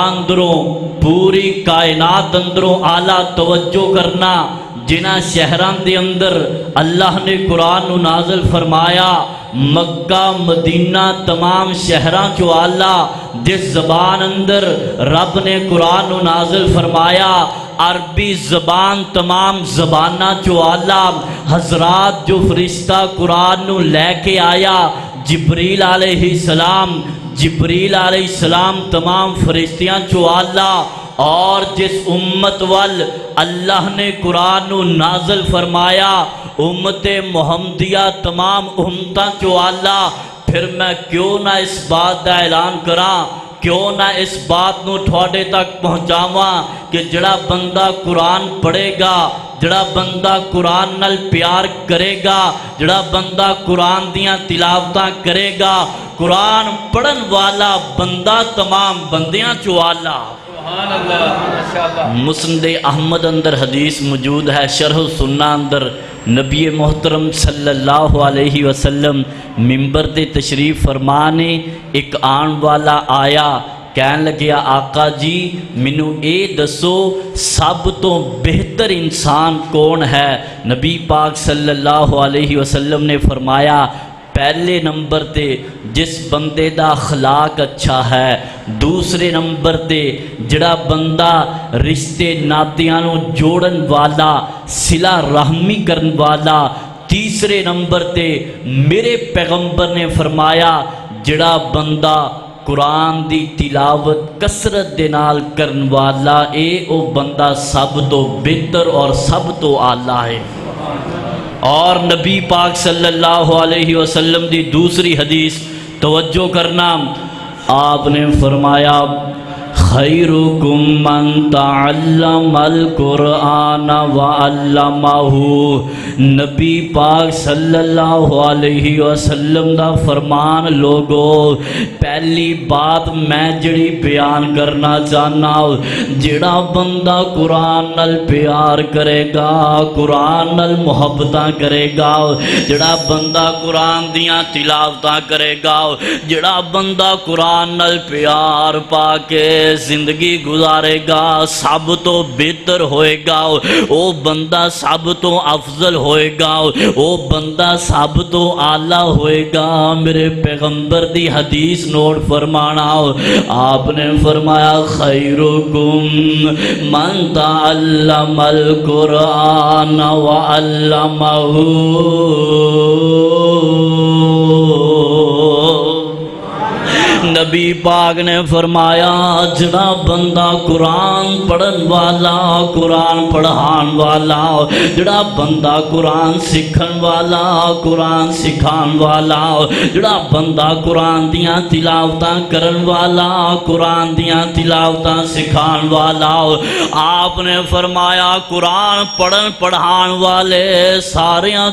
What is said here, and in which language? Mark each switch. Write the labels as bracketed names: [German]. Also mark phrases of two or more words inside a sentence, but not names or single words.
[Punjabi] اندروں پوری کائنات اندروں اعلیٰ توجہ کرنا جنہ شہران دے اندر اللہ نے قرآن نو نازل فرمایا مکہ مدینہ تمام شہران چو آلہ جس زبان اندر رب نے قرآن نو نازل فرمایا عربی زبان تمام زبانہ چو آلہ حضرات جو فرشتہ قرآن نو لے کے آیا جبریل علیہ السلام تمام فرشتیاں چو آلہ اور جس امت وال اللہ نے قرآن نو نازل فرمایا امت محمدیہ تمام امتاں چو آلہ پھر میں کیوں نہ اس بات دا اعلان کراں کیوں نہ اس بات نو تھوڑے تک پہنچاواں کہ جڑا بندہ قرآن پڑھے گا جڑا بندہ قرآن نال پیار کرے گا جڑا بندہ قرآن دیاں تلاوتاں کرے گا قرآن پڑھن والا بندہ تمام بندیاں چو آلہ مسند احمد اندر حدیث موجود ہے شرح سنہ اندر نبی محترم [Arabic] صلی اللہ علیہ وسلم [Punjabi] منبر دے تشریف فرمانے ایک آن والا آیا کہن لگیا آقا جی منو اے دسو سب تو بہتر انسان کون ہے نبی پاک [Arabic] صلی اللہ علیہ وسلم [Punjabi] نے فرمایا پہلے نمبر تے جس بندے دا اخلاق اچھا ہے دوسرے نمبر تے جڑا بندہ رشتے ناتیاں نو جوڑن والا صلہ رحمی کرن والا تیسرے نمبر تے میرے پیغمبر نے فرمایا جڑا بندہ قرآن دی تلاوت کثرت دے نال کرن والا اے او بندہ سب تو بہتر اور سب تو اعلیٰ ہے اور نبی پاک [Arabic] صلی اللہ علیہ وسلم [Punjabi] دی دوسری حدیث توجہ کرنا آپ نے فرمایا خیرکم [Arabic] من تعلم القرآن وعلمہ [Punjabi] نبی پاک [Arabic] صلی اللہ علیہ وسلم [Punjabi] دا فرمان لوگو پہلی بات میں جڑی بیان کرنا چاہنا جڑا بندہ قرآن نال پیار کرے گا قرآن نال محبتاں کرے گا جڑا بندہ قرآن دیاں تلاوتاں کرے گا جڑا بندہ قرآن نال پیار پا کے زندگی گزارے گا سب تو بہتر ہوئے گا او بندہ سب تو افضل ہوئے گا او بندہ سب تو اعلیٰ ہوئے گا میرے پیغمبر دی حدیث نوٹ فرمانا آپ نے فرمایا [Arabic] خیرکم من تعلم القرآن وعلمہ [Punjabi] نبی پاک نے فرمایا جڑا بندہ قرآن پڑھن والا قرآن پڑھان والا جڑا بندہ قرآن سکھن والا قرآن سکھان والا جڑا بندہ قرآن دیاں تلاوتاں کرن والا قرآن دیاں تلاوتاں سکھان والا آپ نے فرمایا قرآن پڑھن پڑھان والے ساریاں